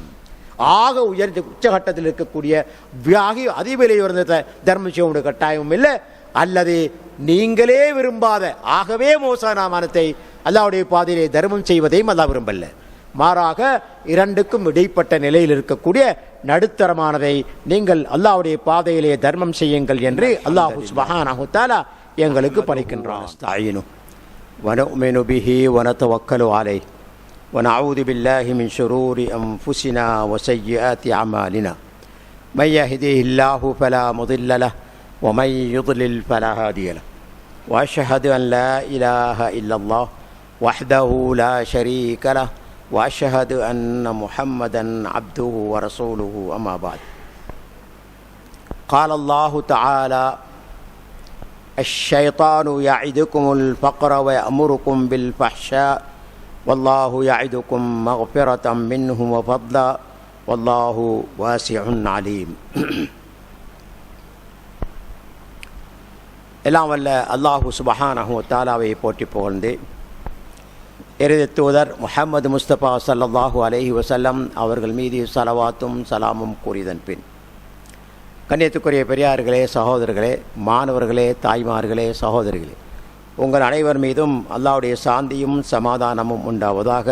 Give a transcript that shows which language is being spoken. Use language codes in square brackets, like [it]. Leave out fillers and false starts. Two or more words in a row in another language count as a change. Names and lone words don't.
[ta] ஆக உயர்ந்த உச்சகட்டத்தில் இருக்கக்கூடிய அதிவிலை உயர்ந்த தர்மம் செய்ய கட்டாயமும் இல்லை, அல்லது நீங்களே விரும்பாத ஆகவே மோசமானத்தை அல்லாஹ்வுடைய பாதையிலே தர்மம் செய்வதையும் அல்லாஹ் விரும்பல்ல. மாறாக இரண்டுக்கும் இடைப்பட்ட நிலையில் இருக்கக்கூடிய நடுத்தரமானதை நீங்கள் அல்லாஹ்வுடைய பாதையிலே தர்மம் செய்யுங்கள் என்று [ar] الله سبحانه وتعالى [ta] எங்களுக்கு பணிக்கின்றான். [ar] وَنُؤْمِنُ بِهِ وَنَتَوَكَّلُ عَلَيْهِ وَنَعُوذُ بِاللَّهِ مِنْ شُرُورِ أَنفُسِنَا وَسَيِّئَاتِ أَعْمَالِنَا مَنْ يَهْدِهِ اللَّهُ فَلَا مُضِلَّ لَهُ وَمَنْ يُضْلِلْ فَلَا هَادِيَ لَهُ وَأَشْهَدُ أَنْ لَا إِلَهَ إِلَّا اللَّهُ وَحْدَهُ لَا شَرِيكَ لَهُ وَأَشْهَدُ أَنَّ مُحَمَّدًا عَبْدُهُ وَرَسُولُهُ أَمَّا بَعْدُ. قال الله تعالى: الشيطان يعدكم الفقر ويأمركم بالفحشاء والله يعدكم مغفرة منه وفضلا والله واسع عليم. [ta] எல்லாம் வல்ல [ar] الله سبحانه وتعالى [ta] போற்றி புகழ்ந்து இறுதி தூதர் முஹம்மது முஸ்தபா [ar] صلى الله عليه وسلم [ta] அவர்கள் மீது ஸலவாத்தும் சலாமும் கூறியதன் பின், கண்ணியத்துக்குரிய பெரியார்களே, சகோதரர்களே, மாணவர்களே, தாய்மார்களே, சகோதரிகளே, உங்கள் அனைவர் மீதும் அல்லாஹ்வுடைய சாந்தியும் சமாதானமும் உண்டாவதாக.